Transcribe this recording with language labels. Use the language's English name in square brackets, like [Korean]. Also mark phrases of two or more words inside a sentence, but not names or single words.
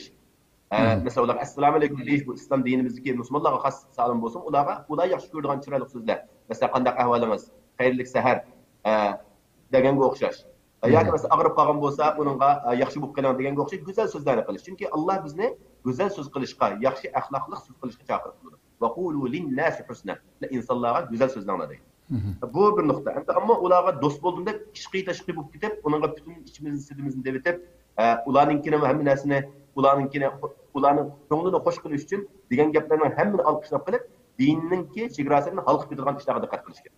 [Uzbek] Mesela ular [Arabic] السلام عليكم [Uzbek] deyish bu islom dinimizdagi musulmonlarga xos salom bo'lsin, ular yaxshi ko'radigan chiroyli so'zlar. Masalan qanday ahvolingiz, xayrli sahar deganga o'xshash. Yoki masalan og'rib qolgan bo'lsa, uningga yaxshi bo'lib qoling deganga o'xshash go'zal so'zlarni qilish. Chunki Alloh bizni go'zal so'z qilishga, yaxshi axloqli so'z qilishga chaqirdi. [Arabic] وقولوا للناس حسنا. [Uzbek] Insonlarga go'zal so'zlarni deydi. Bu bir nuqta. Ammo ularga do'st bo'ldimda ishqiy tashqi bo'lib ketib, uningga butun ichimizni sidimizni debitib, ularninkini hamma narsani ularning ko'nglini xush qilish uchun degan gaplarning hammani olqishlab qilib, dinninki chegarasini halqib ketadigan ishlarga diqqat qilish kerak.